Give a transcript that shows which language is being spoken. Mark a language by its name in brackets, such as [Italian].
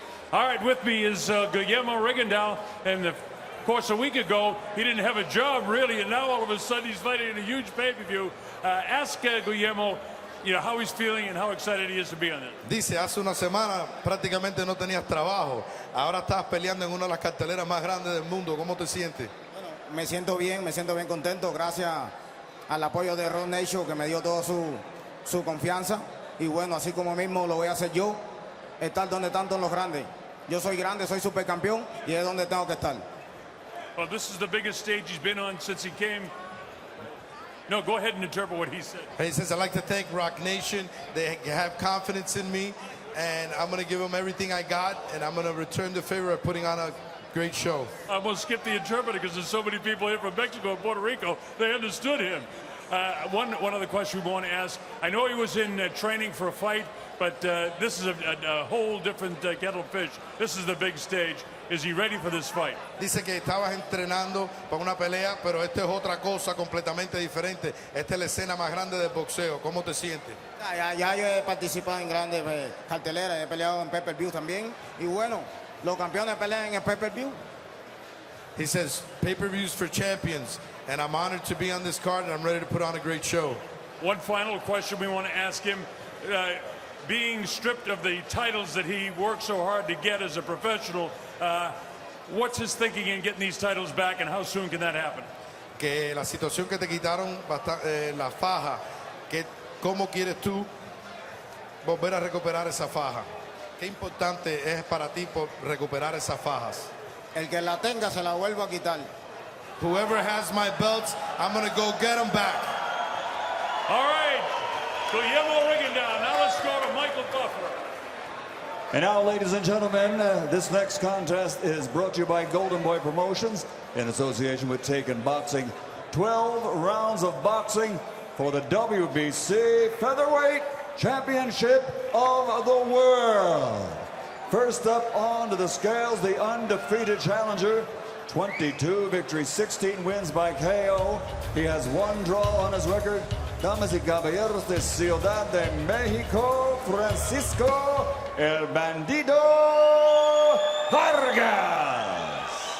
[English] All right, with me is Guillermo Rigondeaux, and of course a week ago he didn't have a job really, and now all of a sudden he's fighting in a huge pay-per-view. Ask Guillermo, you know, how he's feeling and how excited he is to be on it. [Spanish] Dice, hace una semana prácticamente no tenías trabajo, ahora estás peleando en una de las carteleras más grandes del mundo. ¿Cómo te sientes? Bueno, me siento bien contento, gracias al apoyo de Rock Nation que me dio toda su confianza, y bueno, así como mismo lo voy a hacer yo, estar donde tanto los grandes. Yo soy grande, soy supercampeón y es donde tengo que estar. [English] Well, this is the biggest stage he's been on since he came. No, go ahead and interpret what he said. He says, I'd like to thank Rock Nation. They have confidence in me, and I'm going to give them everything I got, and I'm going to return the favor of putting on a great show. I'm going to skip the interpreter because there's so many people here from Mexico and Puerto Rico. They understood him. One other question we want to ask. I know he was in training for a fight, but this is a whole different kettle of fish. This is the big stage. Is he ready for this fight? [Spanish] Dice que estabas entrenando para una pelea, pero esta es otra cosa completamente diferente. Esta es la escena más grande del boxeo. ¿Cómo te sientes? Ya yo he participado en grandes carteleras, he peleado en pay-per-view también, y bueno, los campeones pelean en el pay-per-view. [English] He says, pay-per-views for champions, and I'm honored to be on this card, and I'm ready to put on a great show. One final question we want to ask him. Being stripped of the titles that he worked so hard to get as a professional, what's his thinking in getting these titles back, and how soon can that happen? [Spanish] Que la situación que te quitaron la faja, que cómo quieres tú volver a recuperar esa faja. Qué importante es para ti por recuperar esas fajas. El que la tenga se la vuelvo a quitar. [English] Whoever has my belts, I'm going to go get them back. All right, Guillermo Rigondeaux. Now let's go to Michael Buffer. And now, ladies and gentlemen, this next contest is brought to you by Golden Boy Promotions in association with Taken Boxing. 12 rounds of boxing for the WBC Featherweight Championship of the World. First up onto the scales, the undefeated challenger, 22 victories, 16 wins by KO. He has one draw on his record. [Spanish] Damas y caballeros de Ciudad de Mexico, [English] Francisco El Bandido Vargas.